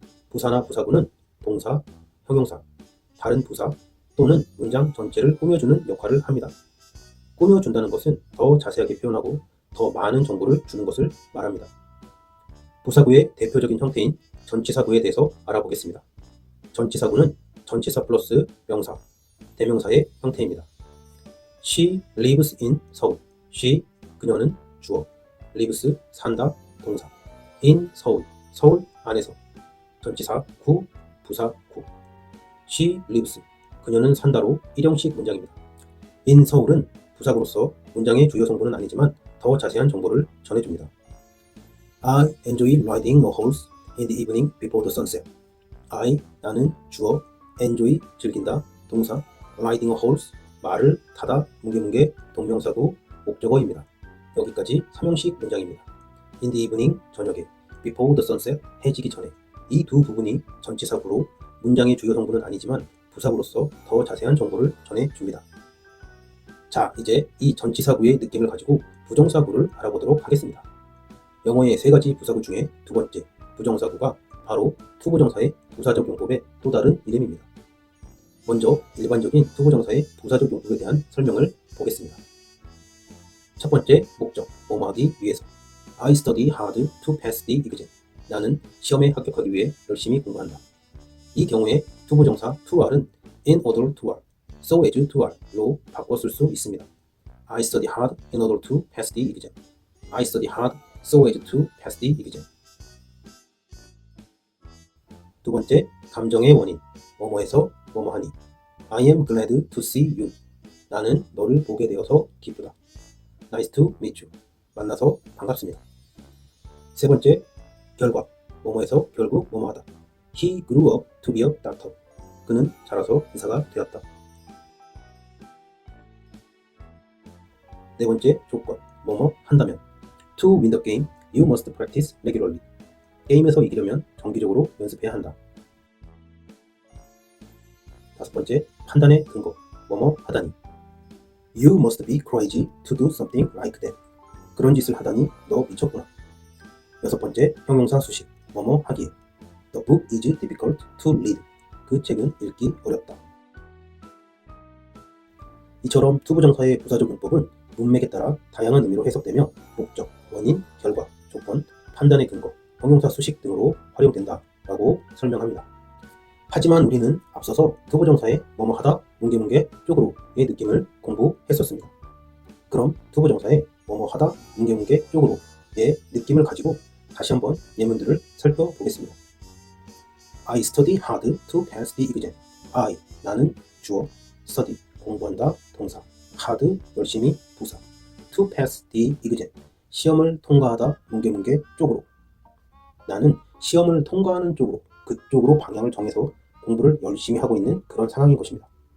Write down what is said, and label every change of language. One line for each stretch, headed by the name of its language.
Korean: 부사나 부사구는 동사, 형용사, 다른 부사 또는 문장 전체를 꾸며주는 역할을 합니다. 꾸며준다는 것은 더 자세하게 표현하고 더 많은 정보를 주는 것을 말합니다. 부사구의 대표적인 형태인 전치사구에 대해서 알아보겠습니다. 전치사구는 전치사 플러스 명사, 대명사의 형태입니다.
English: She lives in
Korean: 서울. She, 그녀는 주어. lives, 산다, 동사.
English: in 서울,
Korean: 서울 안에서. 전치사 구, 부사 구.
English: She lives,
Korean: 그녀는 산다로 일형식 문장입니다.
English: in 서울은
Korean: 부사구로서 문장의 주요 성분은 아니지만 더 자세한 정보를 전해줍니다.
English: I enjoy riding a horse in the evening before the sunset.
Korean: I, 나는 주어, enjoy, 즐긴다, 동사,
English: riding a horse,
Korean: 말을 타다, 뭉게뭉게, 동명사구, 목적어입니다. 여기까지 3형식 문장입니다.
English: in the evening,
Korean: 저녁에,
English: before the sunset,
Korean: 해지기 전에. 이 두 부분이 전치사구로 문장의 주요 성분은 아니지만 부사구로서 더 자세한 정보를 전해줍니다. 자, 이제 이 전치사구의 느낌을 가지고 부정사구를 알아보도록 하겠습니다. 영어의 세 가지 부사구 중에 두 번째, 부정사구가 바로 투부정사의 부사적 용법의 또 다른 이름입니다. 먼저 일반적인 투부정사의 부사적 용법에 대한 설명을 보겠습니다. 첫 번째 목적, 뭐뭐 하기 위해서.
English: I study hard to pass the exam.
Korean: 나는 시험에 합격하기 위해 열심히 공부한다. 이 경우에 투부정사 to are은
English: in order to are, so as to are
Korean: 로 바꿔 쓸 수 있습니다.
English: I study hard in order to pass the exam. I study hard so as to pass the exam.
Korean: 두 번째, 감정의 원인, 뭐뭐해서 뭐뭐하니.
English: I am glad to see you.
Korean: 나는 너를 보게 되어서 기쁘다.
English: Nice to meet you.
Korean: 만나서 반갑습니다. 세 번째, 결과, 뭐뭐해서 결국 뭐뭐하다.
English: He grew up to be a doctor.
Korean: 그는 자라서 의사가 되었다. 네 번째, 조건, 뭐뭐 한다면.
English: To win the game, you must practice regularly.
Korean: 게임에서 이기려면 정기적으로 연습해야 한다. 다섯 번째, 판단의 근거, 뭐뭐 하다니.
English: You must be crazy to do something like that.
Korean: 그런 짓을 하다니 너 미쳤구나. 여섯 번째, 형용사 수식, 뭐뭐 하기에.
English: The book is difficult to read.
Korean: 그 책은 읽기 어렵다. 이처럼 투부정사의 부사적 용법은 문맥에 따라 다양한 의미로 해석되며 목적, 원인, 결과, 조건, 판단의 근거, 형용사 수식 등으로 활용된다 라고 설명합니다. 하지만 우리는 앞서서 투부정사의 뭐뭐하다, 뭉게뭉게, 쪽으로의 느낌을 공부했었습니다. 그럼 투부정사의 뭐뭐하다, 뭉게뭉게, 쪽으로의 느낌을 가지고 다시 한번 예문들을 살펴보겠습니다.
English: I study hard to pass the exam.
Korean: I, 나는 주어, study, 공부한다, 동사, hard, 열심히, 부사,
English: to pass the exam,
Korean: 시험을 통과하다, 뭉게뭉게, 쪽으로. 나는 시험을 통과하는 쪽으로, 그쪽으로 방향을 정해서 공부를 열심히 하고 있는 그런 상황인 것입니다.